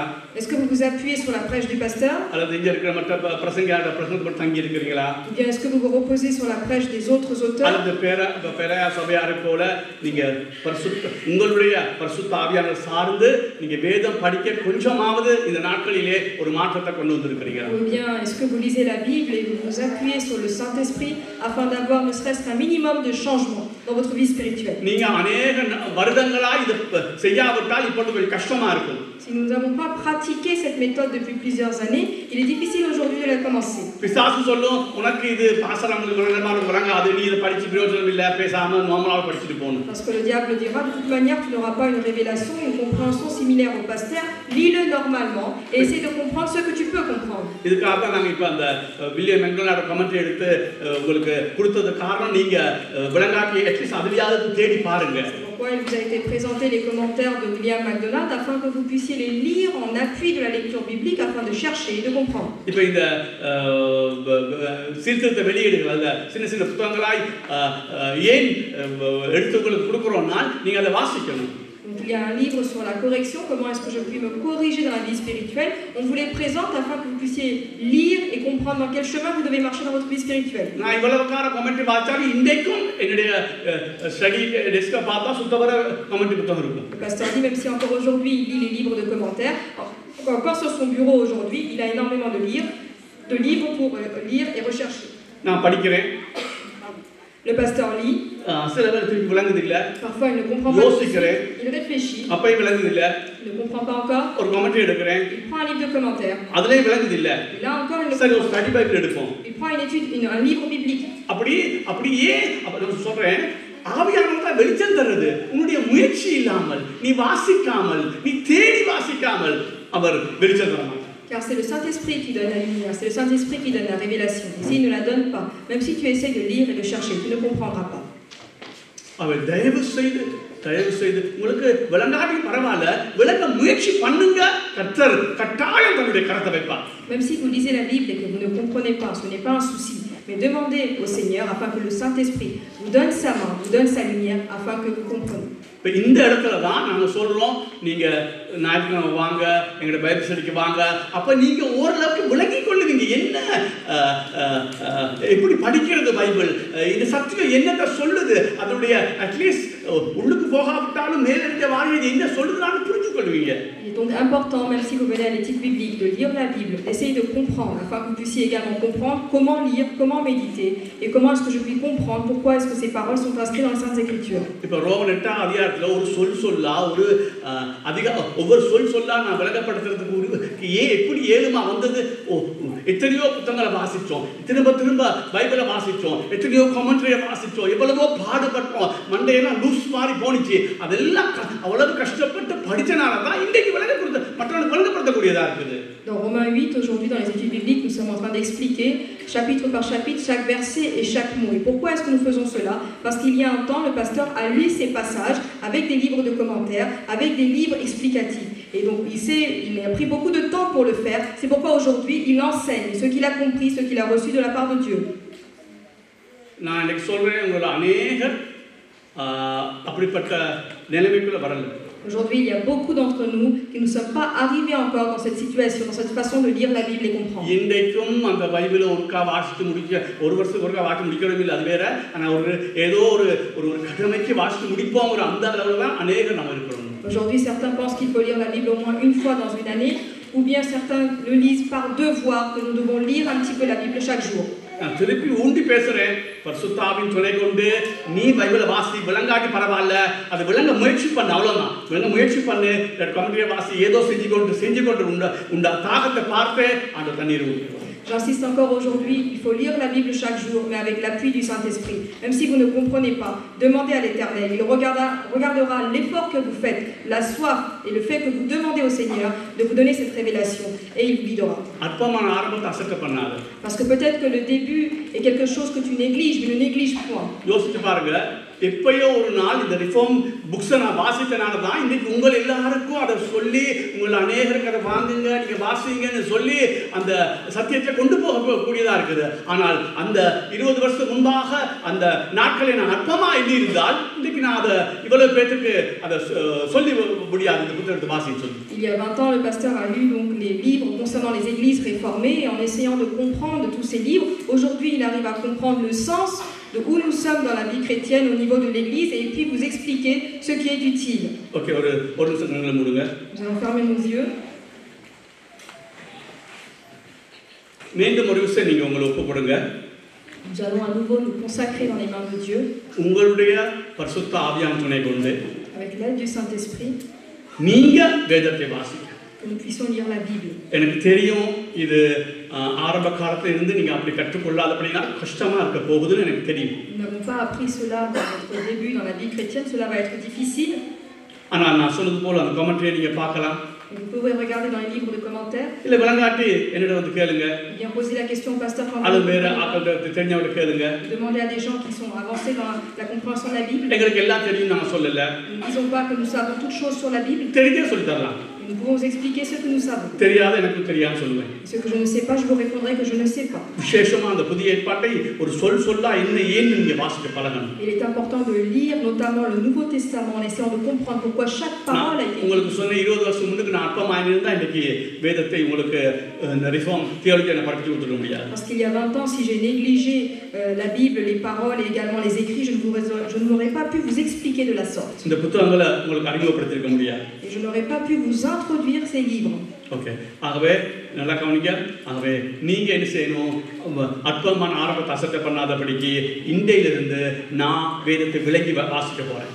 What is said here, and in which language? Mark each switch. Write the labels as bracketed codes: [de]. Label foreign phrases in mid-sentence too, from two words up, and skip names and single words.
[fr] Est-ce que vous vous appuyez sur la prêche du pasteur? [ta] அல்லது இங்க இருக்கிற மற்ற பிரசங்கயாரோட பிரசங்கத்தை மட்டும் தங்கி இருக்கிறீங்களா? [fr] Ou bien est-ce que vous vous reposez sur la prêche des autres auteurs? [ta] அல்லது பெரிய சபையாரை போல நீங்க உங்களுடைய பரிசுத்த ஆவியானவர் சார்ந்து நீங்க வேதம் படிக்க கொஞ்சமாவது இந்த நாட்களிலே ஒரு மாற்றத்தை கொண்டு வந்திருக்கிறீங்களா? [fr] Ou bien est-ce que vous lisez la Bible et vous vous appuyez sur le Saint-Esprit afin d'avoir ne serait-ce qu'un minimum de changement dans votre vie spirituelle? [ta] நீங்க अनेक வருடங்களா இது செய்யாவிட்டால் இப்பொழுது கொஞ்சம் கஷ்டமா இருக்கும். [fr] Si nous n'avons pas pratiqué cette méthode depuis plusieurs années, il est difficile aujourd'hui de la commencer. [ta] பிசாசு சொல்லும் உனக்கு இது பாசரங்களுக்கு வழங்க அது நீ இத படிச்சு பிரயோஜனம் இல்ல பேசாம நார்மலா படிச்சிட்டு போணும். [fr] Parce que le diable dira de toute manière tu n'auras pas une révélation, une compréhension similaire au pasteur, lis-le normalement et essaie de comprendre ce que tu peux comprendre. [ta] இதுக்காக தான் நாங்க இப்ப அந்த வில்லியம் மெக்டொனால்ட் கமெண்ட்ரி எடுத்து உங்களுக்கு கொடுத்தது காரணம் நீங்க விளங்காட்டி அட்லீஸ்ட் அதுலயாவது தேடி பாருங்க. [fr] Pourquoi il vous a été présenté les commentaires de William MacDonald afin que vous puissiez les lire en appui de la lecture biblique afin de chercher et de comprendre. [ta] இப்போ இந்த சீர்திருத்த வெளியீடுகள் அல்ல சின்ன சின்ன புத்தகங்களாய் ஏன் எடுத்துக்கொண்டு கொடுக்குறோம்னா நீங்க அதை வாசிக்கணும். [fr] Donc il y a un livre sur la correction, comment est-ce que je puis me corriger dans la vie spirituelle. On vous les présente afin que vous puissiez lire et comprendre dans quel chemin vous devez marcher dans votre vie spirituelle. [ta] நான் இவ்வளவு கார கமெண்ட் வாசிச்சாலும் இன்றைக்கும் என்னுடைய [en] study desk [ta] பார்த்தா சுத்தவர கமெண்ட் புத்தகம் இருக்கும். [fr] Le pasteur dit même si encore aujourd'hui il lit les livres de commentaires, encore sur son bureau aujourd'hui, il a énormément de livres pour lire et rechercher. [ta] நான் படிக்கிறேன். [fr] Le pasteur lit. [ta] சில பேர் திருப்பி விளங்குது இல்ல. [fr] Parfois il ne comprend pas. [ta] யோசிக்கிறேன். [fr] Il réfléchit. [ta] அப்பயும் விளங்குது இல்ல. [fr] Il ne comprend pas encore. [ta] ஒரு கமெண்ட் எடுக்கிறேன். [fr] Il prend un livre de commentaires. [ta] அதுலயே விளங்குது இல்ல. [fr] Et là encore il ne [ta] சரி ஒரு [en] study Bible [ta] எடுப்போம். Il prend une étude, un livre biblique. அப்படியே அப்ப நான் சொல்றேன் ஆவியானவர் தான் வெளிச்சம் தருது. உன்னுடைய முயற்சி இல்லாமல், நீ வாசிக்காமல், நீ தேடி வாசிக்காமல் அவர் வெளிச்சம் தர மாட்டார். [fr] Car c'est le Saint-Esprit qui donne la lumière, c'est le Saint-Esprit qui donne la révélation. Et s'il ne la donne pas, même si tu essaies de lire et de chercher, tu ne comprendras pas. [ta] அவர் தயவு செய்து உங்களுக்கு விளங்காட்டி பரவாயில்ல, விளங்க முயற்சி பண்ணுங்க. கர்த்தர் கட்டாயம் தன்னுடைய கரத்தை வைப்பார். [fr] Même si vous lisez la Bible et que vous ne comprenez pas, ce n'est pas un souci. Mais demandez au Seigneur afin que le Saint-Esprit vous donne sa main, vous donne sa lumière afin que vous compreniez. [ta] இப்போ இந்த இடத்துல தான் நாங்கள் சொல்கிறோம், நீங்கள் ஞாயிற்றுக்கிழமை வாங்க, எங்களோட [en] Bible study [ta] வாங்க. அப்போ நீங்கள் ஓரளவுக்கு விளங்கி கொள்ளுவீங்க. என்ன எப்படி படிக்கிறது பைபிள், இந்த சத்தியம் என்னத்தை சொல்லுது, அதனுடைய அட்லீஸ்ட் உள்ளுக்கு போகாவிட்டாலும் மேலெடுத்த வாழ்க்கை என்ன சொல்லுதுன்னு புரிஞ்சு கொள்வீங்க. [fr] Il est donc important, même si vous venez à l'étude biblique, de lire la Bible, d'essayer de comprendre, afin que vous puissiez également comprendre comment lire, comment méditer, et comment est-ce que je puis comprendre pourquoi est-ce que ces paroles sont inscrites dans les Saintes Écritures. [ta] இப்போ ரோமன் 8ஆம் அதிகாரத்தில் ஒரு சொல்லா ஒரு ஒவ்வொரு சொல்லா நான் விளக்கப்படுத்துறதுக்கு ஏன் எப்படி ஏழுமா வந்தது. எத்தனையோ புத்தகங்களை வாசித்தோம், திரும்ப பைபிளை வாசித்தோம், எத்தனையோ கமெண்ட்ரியை வாசித்தோம், எவ்வளவோ பாடுபட்டோம், மண்டையெல்லாம் லூஸ் மாதிரி போனிச்சு. அதெல்லாம் அவ்வளவு கஷ்டப்பட்டு படித்தனால தான் இன்றைக்கு மற்றவர்களுக்கு விளங்கப்படுத்தக்கூடியதாக இருக்குது. [fr] Dans Romains 8, aujourd'hui dans les études bibliques, nous sommes en train d'expliquer chapitre par chapitre, chaque verset et chaque mot. Et pourquoi est-ce que nous faisons cela? Parce qu'il y a un temps, le pasteur a lu ces passages avec des livres de commentaires, avec des livres explicatifs. Et donc il a pris beaucoup de temps pour le faire. C'est pourquoi aujourd'hui il enseigne ce qu'il a compris, ce qu'il a reçu de la part de Dieu. [ta] நான் எனக்கு சொல்றேன், உங்கள அநேகர் அப்படிப்பட்ட நிலைமைக்குள்ள வரல. [fr] Aujourd'hui, il y a beaucoup d'entre nous qui ne sommes pas arrivés encore dans cette situation, dans cette façon de lire la Bible et comprendre. [ta] இன்றைக்கும் அந்த பைபிளை ஒருக்கா வாசித்து முடிக்க, ஒரு வருஷத்துக்கு ஒருக்கா வாசித்து முடிக்கிறதும் இல்லை, அது வேற. ஆனால் ஏதோ ஒரு கடமைக்கு வாசித்து முடிப்போங்கிற அந்த அளவில் தான் அநேகர் நம்ம இருக்கிறோம். [fr] Aujourd'hui, certains pensent qu'il faut lire la Bible au moins une fois dans une année, ou bien certains le lisent par devoir, que nous devons lire un petit peu la Bible chaque jour. [ta] நான் திருப்பி ஊண்டி பேசுறேன், பரிசுத்தாவின் துணை கொண்டு நீ பைபிளை வாசி, விளங்காட்டி பரவாயில்ல, அது விளங்க முயற்சி பண்ணு, அவ்வளோதான். விளங்க முயற்சி பண்ணு, கமெண்ட்ரியை வாசி, ஏதோ செஞ்சு கொண்டு உண்டா தாகத்தை பார்த்து அந்த தண்ணீர் ஊற்றி. [fr] J'insiste encore aujourd'hui, il faut lire la Bible chaque jour, mais avec l'appui du Saint-Esprit. Même si vous ne comprenez pas, demandez à l'Éternel. Il regardera l'effort que vous faites, la soif et le fait que vous demandez au Seigneur de vous donner cette révélation, et il vous guidera. Parce que peut-être que le début est quelque chose que tu négliges, mais ne néglige point. [ta] எப்பயோ ஒரு நாள் இந்த [en] reform books [ta] நான் வாசித்தனால தான் இன்றைக்கு உங்கள் எல்லாருக்கும் அதை சொல்லி, உங்கள் அநேகருக்கு அதை வாங்குங்க, நீங்கள் வாசிங்கன்னு சொல்லி அந்த சத்தியத்தை கொண்டு போகக்கூடியதாக இருக்குது. ஆனால் அந்த 20 வருஷத்துக்கு முன்பாக அந்த நாட்களை நான் அற்பமாக எண்ணி இருந்தால் இன்றைக்கு நான் அதை இவ்வளவு பேருக்கு அதை சொல்லி முடியாது, இந்த புத்தகத்தை வாசின்னு சொல்லி. [fr] Il y a 20 ans, le pasteur a lu donc les livres concernant les églises réformées, et en essayant de comprendre tous ces livres, aujourd'hui il arrive à comprendre le sens de où nous sommes dans la vie chrétienne au niveau de l'église, et puis vous expliquer ce qui est utile. Ok, nous allons fermer nos yeux. Nous allons à nouveau nous consacrer dans les mains de Dieu avec l'aide du Saint-Esprit, que nous puissions lire la Bible. [ta] எனக்கு தெரியும் இது ஆரம்ப காலத்துல இருந்து நீங்க அப்படி கற்றுக்கொள்ளாதபடினா கஷ்டமா இருக்க போகுதுன்னு எனக்கு தெரியும். [fr] Nous n'avons pas appris cela dans notre début dans la vie chrétienne, cela va être difficile. [ta] ஆனா நான் சொன்னது போல அந்த கமெண்ட்ரியை நீங்க பார்க்கலாம். [fr] Vous pouvez regarder dans les livres de commentaires. [ta] இல்ல விளங்காட்டி என்னிடம் வந்து கேளுங்க. [fr] Bien poser la question au pasteur quand [ta] அது வேற ஆட்கள் தெரிஞ்சவங்க கேளுங்க. [fr] Demandez à des gens qui sont avancés dans la compréhension de la Bible. [ta] எங்களுக்கு எல்லாம் தெரியும் நான் சொல்லல. [fr] Nous ne disons pas que nous savons toutes choses sur la Bible. [ta] தெரிஞ்சே சொல்லி தரலாம். [fr] Nous pouvons vous expliquer ce que nous savons. [ta] தெரியாத எனக்கு தெரியான்னு சொல்லுவேன். [fr] Ce que je ne sais pas, je vous répondrai que je ne sais pas. [ta] விசேஷமா அந்த புதிய ஏற்பாட்டை ஒரு சொல்லா ஏன் நீங்க வாசிக்க பழகணும். [fr] Il est important de lire notamment le Nouveau Testament en essayant de comprendre pourquoi chaque parole a été. [ta] உங்களுக்கு சொன்ன 20 வருஷம் முன்னுக்கு நான் அற்பமா இருந்தா இன்னைக்கு வேதத்தை உங்களுக்கு [en] reform theology [ta] படிச்சு கொடுக்க முடியாது. [fr] Parce qu'il y a 20 ans, si j'ai négligé la Bible, les paroles et également les écrits, je n'aurais pas pu vous expliquer de la sorte. [ta] இந்த புத்தகங்களை உங்களுக்கு அறிமுகப்படுத்திருக்க முடியாது. [fr] Et je n'aurais pas pu vous introduire ces livres. [ta] ஓகே, ஆகவே நல்லா கவனிங்க. ஆகவே நீங்க என்ன செய்யணும், அற்பமான ஆரம்பத்தை அசட்டை பண்ணாதபடிக்கு இன்றையிலிருந்து நான் வேதத்தை விளங்கி வாசிக்க போறேன்.